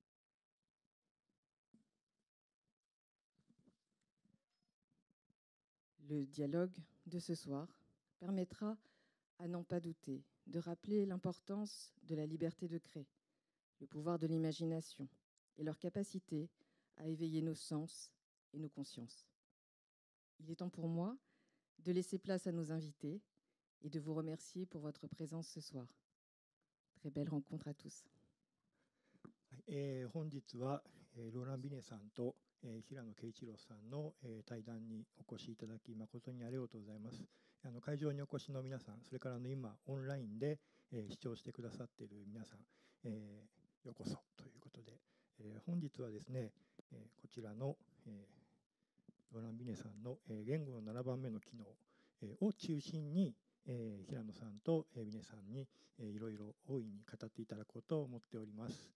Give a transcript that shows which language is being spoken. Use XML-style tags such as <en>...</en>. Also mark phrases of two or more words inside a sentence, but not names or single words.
<fr>Le dialogue de ce soir permettra, à n'en pas douter, de rappeler l'importance de la liberté de créer, le pouvoir de l'imagination et leur capacité à éveiller nos sens et nos consciences. Il est temps pour moi de laisser place à nos invités et de vous remercier pour votre présence ce soir. Très belle rencontre à tous.</fr> <ja>本日は、ローラン・ビネさんと、平野啓一郎さんの、対談にお越しいただき誠にありがとうございます。会場にお越しの皆さん、それから今オンラインで、視聴してくださっている皆さん、ようこそということで、本日はですね、こちらの、ローラン・ビネさんの、言語の7番目の機能、を中心に、平野さんと、ビネさんに、いろいろ大いに語っていただこうと思っております。</ja>